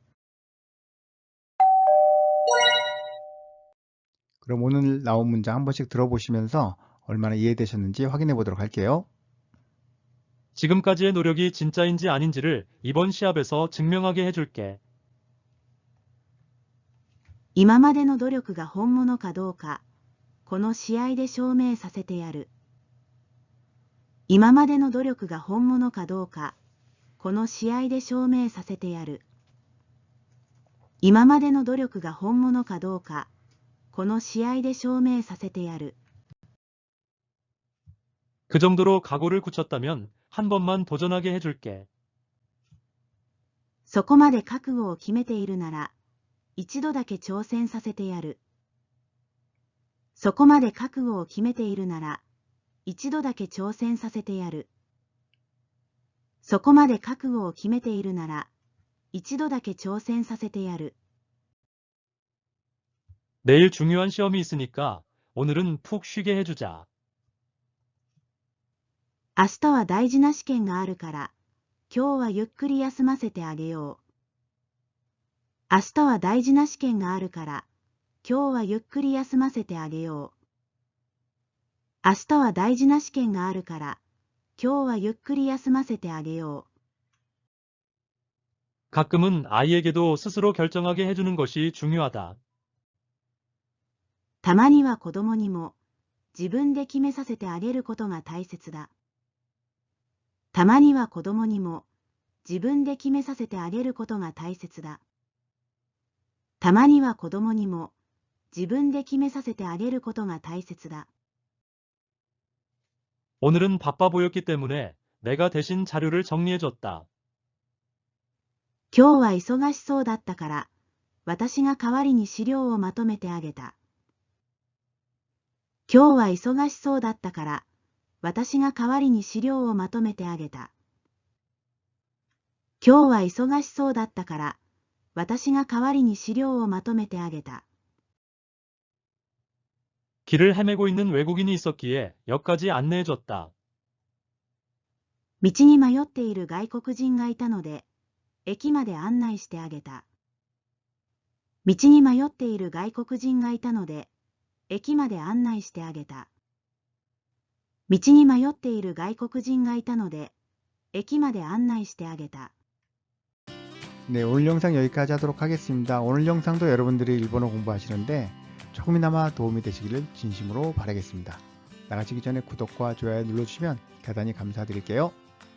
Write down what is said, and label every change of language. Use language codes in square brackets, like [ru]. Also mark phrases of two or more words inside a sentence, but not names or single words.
[ko] 그럼 오늘 나온 문장 한 번씩 들어보시면서 얼마나 이해되셨는지 확인해 보도록 할게요. 지금까지의 노력이 진짜인지 아닌지를 이번 시합에서 증명하게 해줄게. [ja] 今までの努力が本物かどうか、この試合で証明させてやる。今までの努力が本物かどうか、この試合で証明させてやる。今までの努力が本物かどうか、この試合で証明させてやる。 [ko] 그 정도로 각오를 굳혔다면 한 번만 도전하게 해줄게. [ja] そこまで覚悟を決めているなら、一度だけ挑戦させてやる。そこまで覚悟を決めているなら、一度だけ挑戦させてやる。そこまで覚悟を決めているなら、一度だけ挑戦させてやる。 [ko] 내일 중요한 시험이 있으니까 오늘은 푹 쉬게 해주자. [ja] 明日は大事な試験があるから、今日はゆっくり休ませてあげよう。明日は大事な試験があるから、今日はゆっくり休ませてあげよう。明日は大事な試験があるから、今日はゆっくり休ませてあげよう。 [ko] 가끔은 아이에게도 스스로 결정하게 해주는 것이 중요하다. [ja] たまには子供にも自分で決めさせてあげることが大切だ。たまには子供にも自分で決めさせてあげることが大切だ。たまには子供にも自分で決めさせてあげることが大切だ。 [ko] 오늘은 바빠 보였기 때문에 내가 대신 자료를 정리해줬다. [ja] 今日は忙しそうだったから、私が代わりに資料をまとめてあげた。今日は忙しそうだったから、私が代わりに資料をまとめてあげた。今日は忙しそうだったから、私が代わりに資料をまとめてあげた。 [ko] 길을 헤매고 있는 외국인이 있었기에 역까지 안내해줬다. [ja] 道に迷っている外国人がいたので、駅まで案内してあげた。道に迷っている外国人がいたので、駅まで案内してあげた。道に迷っている外国人がいたので、駅まで案内してあげた。 [ko] 네, 오늘 영상 여기까지 하도록 하겠습니다. 오늘 영상도 여러분들이 일본어 공부하시는데 조금이나마 도움이 되시기를 진심으로 바라겠습니다. 나가시기 전에 구독과 좋아요 눌러주시면 대단히 감사드릴게요.